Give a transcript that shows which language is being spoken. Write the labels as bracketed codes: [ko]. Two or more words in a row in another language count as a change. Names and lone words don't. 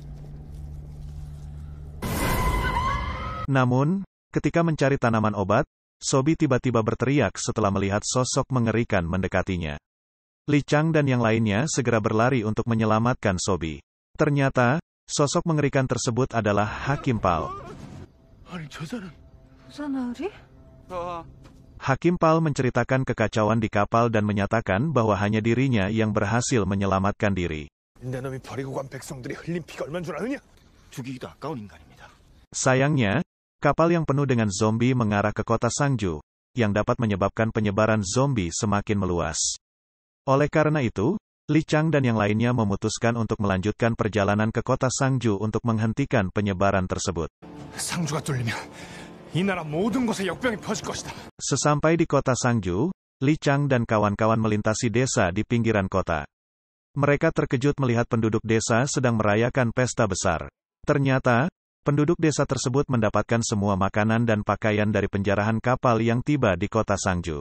[id] Namun, ketika mencari tanaman obat, Sobi tiba-tiba berteriak setelah melihat sosok mengerikan mendekatinya. Li Chang dan yang lainnya segera berlari untuk menyelamatkan Sobi. Ternyata, sosok mengerikan tersebut adalah Hakim Pal. [ko] 아니 저 사람 부산아리? [id] Hakim Pal menceritakan kekacauan di kapal dan menyatakan bahwa hanya dirinya yang berhasil menyelamatkan diri. [ko] 내 놈이 버리고 간 백성들이 흘린 피가 얼마인 줄 아느냐? 죽이기도 아까운 인간입니다. [id] Sayangnya, kapal yang penuh dengan zombie mengarah ke kota Sangju, yang dapat menyebabkan penyebaran zombie semakin meluas. Oleh karena itu, Li Chang dan yang lainnya memutuskan untuk melanjutkan perjalanan ke kota Sangju untuk menghentikan penyebaran tersebut. [ko] 상주가 뚫리면 이 나라 모든 곳에 역병이 퍼질 것이다. [id] Sesampai di kota Sangju, Li Chang dan kawan-kawan melintasi desa di pinggiran kota. Mereka terkejut melihat penduduk desa sedang merayakan pesta besar. Ternyata, penduduk desa tersebut mendapatkan semua makanan dan pakaian dari penjarahan kapal yang tiba di kota Sangju.